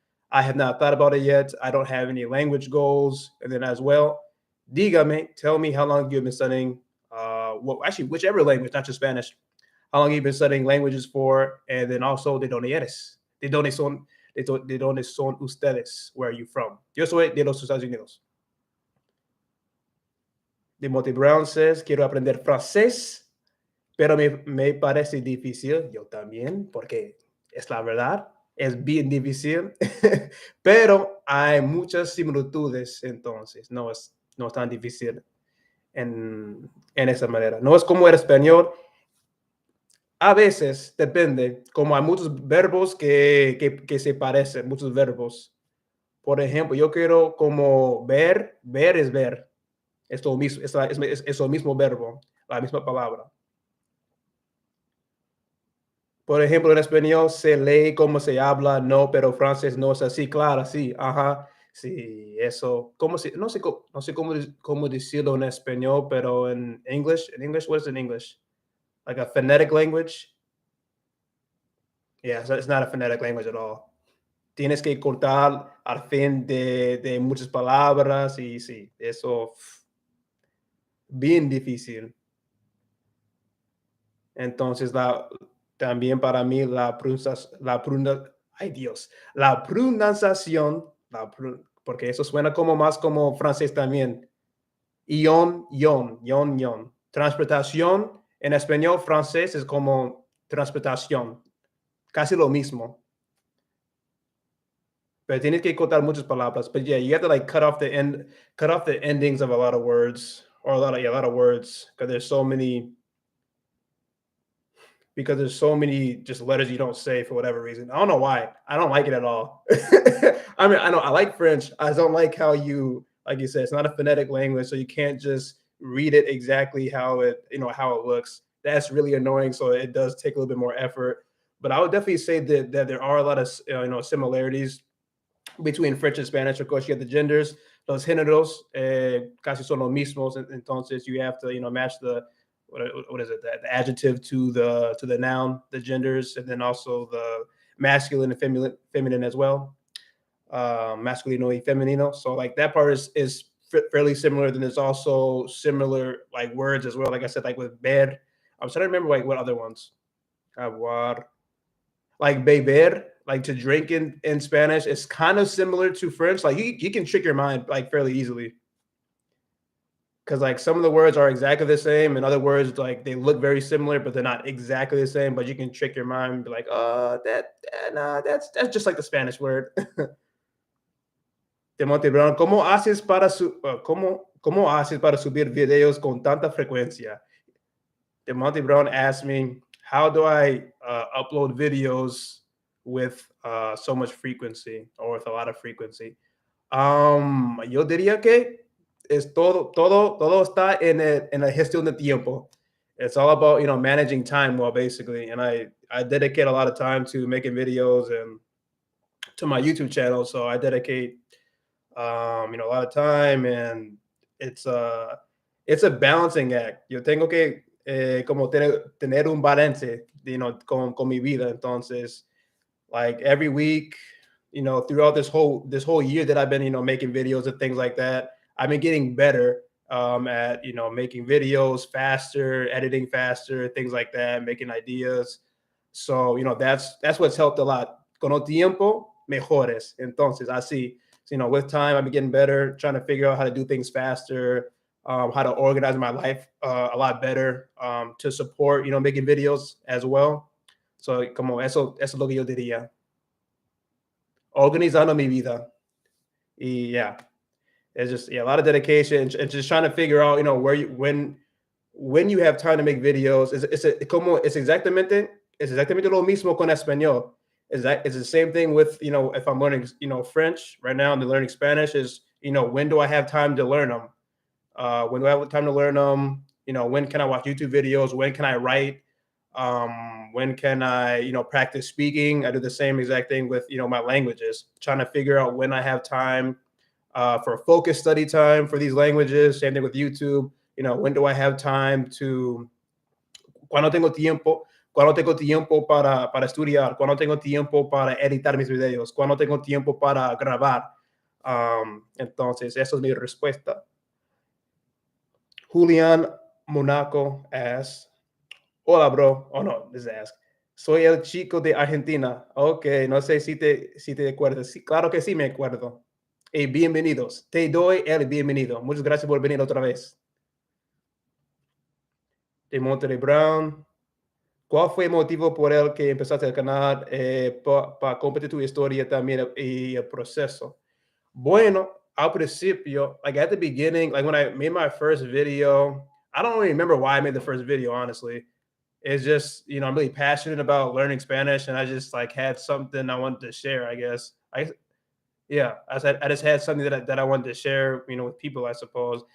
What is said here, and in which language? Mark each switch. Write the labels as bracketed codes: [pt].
[en] I have not thought about it yet. I don't have any language goals. And then as well, [es] dígame, [en] tell me how long you've been studying. Well, actually, whichever language, not just Spanish. How long you've been studying languages for, and then also [es] de dónde eres. ¿De dónde son ustedes? [en] Where are you from? [es] Yo soy de los Estados Unidos. Timothy Brown says, quiero aprender francés, pero me parece difícil. Yo también, porque es la verdad, es bien difícil, pero hay muchas similitudes, entonces no es tan difícil en esa manera. No es como el español. A veces depende, como hay muchos verbos que se parecen, muchos verbos. Por ejemplo, yo quiero como ver es ver. Es lo mismo, es el mismo verbo, la misma palabra. Por ejemplo, en español se lee como se habla, no, pero francés no es así, claro, sí, ajá, sí, eso, no sé cómo decirlo en español, pero en [en] English, what is in English? Like a phonetic language? Yeah, so it's not a phonetic language at all. [es] Tienes que cortar al fin de muchas palabras y sí, eso bien difícil. Entonces, también para mí ay Dios, la pronunciación, porque eso suena como más como francés también. Ion, ion, ion, ion. Transportación en español francés es como transportación, casi lo mismo. Pero tienes que cortar muchas palabras. [en] But yeah, you have to like cut off the endings of a lot of words, or a lot of words, because there's so many just letters you don't say for whatever reason. I don't know why. I don't like it at all. I mean, I know I like French. I don't like how like you said, it's not a phonetic language, so you can't just read it exactly how it looks. That's really annoying. So it does take a little bit more effort. But I would definitely say that there are a lot of similarities between French and Spanish. Of course, you have the genders, [es] los géneros, casi son los mismos. [en] Entonces, you have to, match what is it, the adjective to the noun, the genders, and then also the masculine and feminine as well. [es] Masculino y femenino. [en] So, like that part is fairly similar. Then there's also similar like words as well. Like I said, like with ver. I'm trying to remember like what other ones. Avoir, like beber, like to drink in Spanish, it's kind of similar to French. Like you can trick your mind like fairly easily because like some of the words are exactly the same, and other words like they look very similar, but they're not exactly the same. But you can trick your mind and be like, nah, that's just like the Spanish word. [es] Demonte Brown, cómo haces para subir videos con tanta frecuencia? [en] Demonte Brown asked me, how do I upload videos with so much frequency or with a lot of frequency? [es] Yo diría que es todo está en la gestión de tiempo. [en] It's all about, managing time well, basically. And I dedicate a lot of time to making videos and to my YouTube channel. So I dedicate, a lot of time, and it's a balancing act. [es] Yo tengo que como tener un balance, con mi vida. [en] Entonces, like every week, throughout this whole year that I've been, making videos and things like that, I've been getting better at making videos faster, editing faster, things like that, making ideas. So that's what's helped a lot. [es] Con el tiempo mejores. Entonces, así, [en] with time, I've been getting better, trying to figure out how to do things faster, how to organize my life a lot better, to support, making videos as well. [es] So, como eso es lo que yo diría. Organizando mi vida. [en] Y yeah, it's just a lot of dedication and just trying to figure out, where you when you have time to make videos. [es] Es exactamente lo mismo con español. [en] It's the same thing with, if I'm learning, French right now and I'm learning Spanish is, when do I have time to learn them? When do I have time to learn them? When can I watch YouTube videos? When can I write? When can I, practice speaking? I do the same exact thing with, my languages, trying to figure out when I have time for focus study time for these languages. Same thing with YouTube. When do I have time to, [es] cuando tengo tiempo, cuando tengo tiempo para estudiar, cuando tengo tiempo para editar mis videos, cuando tengo tiempo para grabar. Entonces, esa es mi respuesta. [en] Julian Monaco asks, [es] hola, [en] bro. Oh, no, this is ask. [es] Soy el chico de Argentina. Ok, no sé si te acuerdas. Sí, claro que sí me acuerdo. Y bienvenidos. Te doy el bienvenido. Muchas gracias por venir otra vez. De Monterey Brown. ¿Cuál fue el motivo por el que empezaste el canal para compartir tu historia también y el proceso? Bueno, al principio, [en] like at the beginning, like when I made my first video, I don't really remember why I made the first video, honestly. It's just, I'm really passionate about learning Spanish and I just like had something I wanted to share, I guess. I just had something that I wanted to share, with people, I suppose.